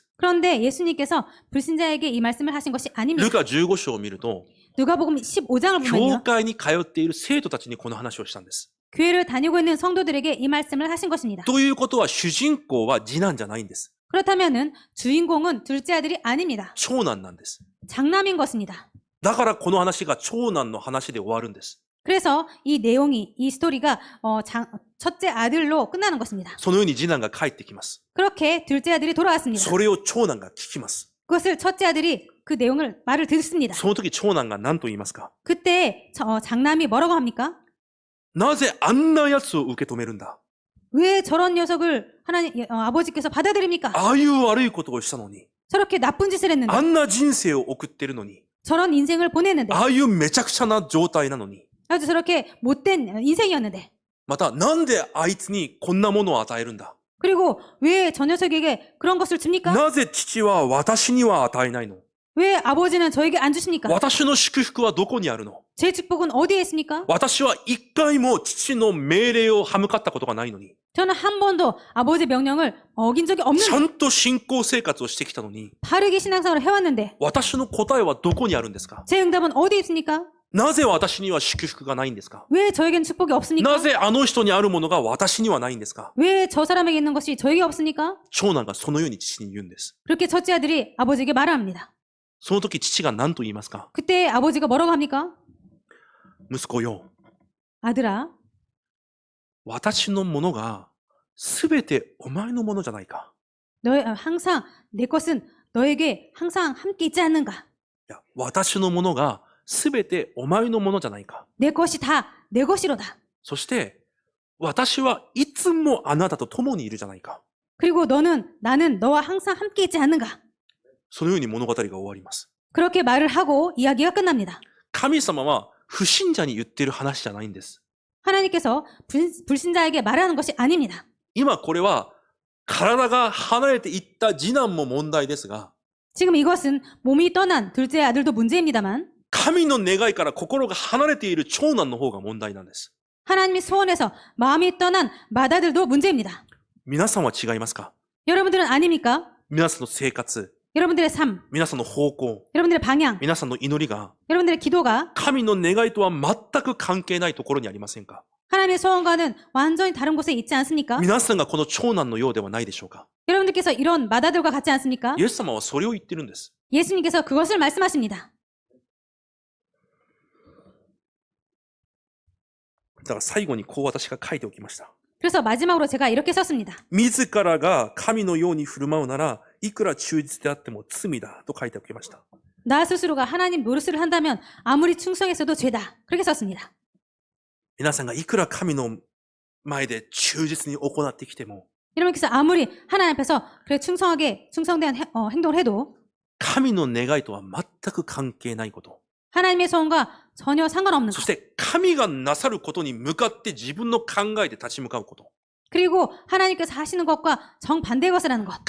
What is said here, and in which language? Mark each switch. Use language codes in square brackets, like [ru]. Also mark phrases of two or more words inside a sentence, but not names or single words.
[ko] 그런데 예수님께서 불신자에게 이 말씀을 하신 것이 [ja] ル [ko] 아닙니다. [ja] カ15章を見ると、 [ko] 누가복음 15장을 [ja] 教 [ko] 보면요. [ja] 会に通っている生徒たちにこの話をしたんです。 [ko] 교회를 다니고 있는 성도들에게 이 말씀을 하신 것입니다. [ja] ということは主人公は次男じゃないんです。 [ko] 그렇다면은 주인공은 둘째 아들이 아닙니다. [ja] 長男なんです。 [ko] 장남인 것입니다. [ja] だからこの話が長男の話で終わるんです。 [ko] 그래서 이 내용이, 이 스토리가 첫째 아들로 끝나는 것입니다. [ja] そのように次男が帰ってきます。 [ko] 그렇게 둘째 아들이 돌아왔습니다. [ja] それを長男が聞きます。 [ko] 그것을 첫째 아들이 그 말을 듣습니다. [ja] その時長男が何と言いますか？ [ko] 그때 장남이 뭐라고 합니까? [ja] なぜあんな奴を受け止めるんだ？ [ko] 왜 저런 녀석을 아버지께서 받아들입니까? [ja] ああいう悪いことをしたのに、 [ko] 저렇게 나쁜 짓을 했는데, [ja] あんな人生を送ってるのに、 [ko] 저런 인생을 보냈는데, [ja] ああいうめちゃくちゃな状態なのに、 [ko] 아주 저렇게 못된 인생이었는데, [ja] また、なんであいつにこんなものを与えるんだ [ko] 그리고 왜 저 녀석에게 그런 것을 줍니까? [ja] なぜ父は私には与えないの [ko] 왜 아버지는 저에게 안 주십니까? [ja] 私の祝福はどこにあるの [ko] 제 축복은 어디에 있습니까? [ja] 私は一回も父の命令を歯向かったことがないのに、 [ko] 저는 한 번도 아버지의 명령을 어긴 적이 [ja] ちゃ [ko] 없는데 [ja] んと信仰生活をしてきたのに、 [ko] 바르게 신앙생활을 해왔는데 [ja] 私の答えはどこにあるんですか [ko] 제 응답은 어디에 있습니까? [ja] なぜ私には祝福がないんですか [ko] 왜 저에겐 축복이 없습니까? [ja] なぜあの人にあるものが私にはないんですか [ko] 왜 저 사람에게 있는 것이 저에게 없습니까? [ja] 長男がそのように父に言うんです。 [ko] 그렇게 첫째 아들이 아버지에게 말합니다. [ja] その時父が何と言いますか [ko] 그때 아버지가 뭐라고 합니까? [ja] 息子よ、 [ko] 아들아, [ja] 私のものがすべてお前のものじゃないか。 [ko] 항상 내 것은 너에게 항상 함께 있지 않는가? [ja] いや、私のものがすべてお前のものじゃないか。 [ko] 내 것이 다 내 것이로다. [ja] そして、私はいつもあなたと共にいるじゃないか。 [ko] 그리고 나는 너와 항상 함께 있지 않는가? [ja] そのように物語が終わります。 [ko] 그렇게 말을 하고 이야기가 끝납니다. [ja] 神様は不信者に言ってる話じゃないんです。 [ko] 하나님께서 불신자에게 말하는 것이 아닙니다. [ja] 今これは体が離れていった次男も問題ですが、 [ko] 지금 이것은 몸이 떠난 둘째 아들도 문제입니다만 [ja] 神の願いから心が離れている長男の方が問題なんです。 [ko] 하나님의 소원에서 마음이 떠난 맏아들도 문제입니다. [ja] 皆さんは違いますか [ko] 여러분들은 아닙니까? [ja] 皆さんの生活、 [ko] 여러분들의 삶, [ja] 皆さんの方向、 [ko] 여러분들의 방향, [ja] 皆さんの祈りが [ko] 여러분들의 기도가 [ja] 神の願いとは全く関係ないところにありませんか [ko] 하나님의 소원과는 완전히 다른 곳에 있지 않습니까? [ja] 皆さんがこの長男のようではないでしょうか [ko] 여러분들께서 이런 맏아들과 같지 않습니까? [ja] イエス様はそれを言ってるんです。 [ko] 예수님께서 그것을 말씀하십니다. [ja] だから最後にこう私が書いておきました。 [ko] 그래서 마지막으로 제가 이렇게 썼습니다. [ja] 自らが神のように振る舞うならいくら忠実であっても罪だと書いておきました。 [ko] 나 스스로가 하나님 노릇을 한다면 아무리 충성했어도 죄다. 그렇게 썼습니다. [ja] 皆さんがいくら神の前で忠実に行ってきても [ko] 여러분께서 아무리 하나님 앞에서 그래 충성된 행동을 해도 [ja] 神の願いとは全く関係ないこと。 [ko] 하나님의 소원과 전혀 상관없는 [ja] そ [ko] 것. [ja] して神がなさることに向かって自分の考えで立ち向かうこと。 [ko] 그리고 하나님께서 하시는 것과 정반대의 것을 하는 것.